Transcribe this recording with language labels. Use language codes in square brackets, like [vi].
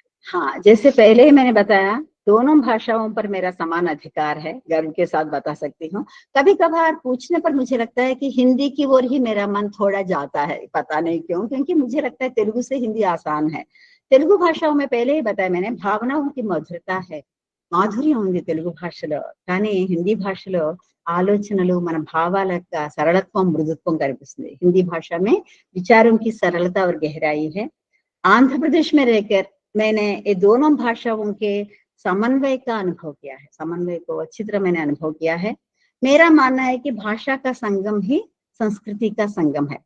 [hi] हाँ, जैसे पहले ही मैंने बताया, दोनों भाषाओं पर मेरा समान अधिकार है, गर्व के साथ बता सकती हूँ। कभी कभार पूछने पर मुझे लगता है कि हिंदी की ओर ही मेरा मन थोड़ा जाता है, पता नहीं क्यों, क्योंकि मुझे लगता है तेलुगु से हिंदी आसान है। [te] తెలుగు భాష [hi] में पहले ही बताया मैंने, [te] భావనओं की మధురత है, మాధుర్యం ఉంది తెలుగు భాషలో. కానీ హిందీ భాషలో ఆలోచనలు, మన భావాల యొక్క సరళత్వం, మృదుత్వం కనిపిస్తుంది. [hi] हिंदी भाषा में विचारों की सरलता और गहराई है. आंध्र प्रदेश में रहकर मैंने ये दोनों भाषाओं के समन्वय का अनुभव किया है, समन्वय को अच्छी तरह मैंने अनुभव किया है. मेरा मानना है कि भाषा का संगम ही संस्कृति का संगम है.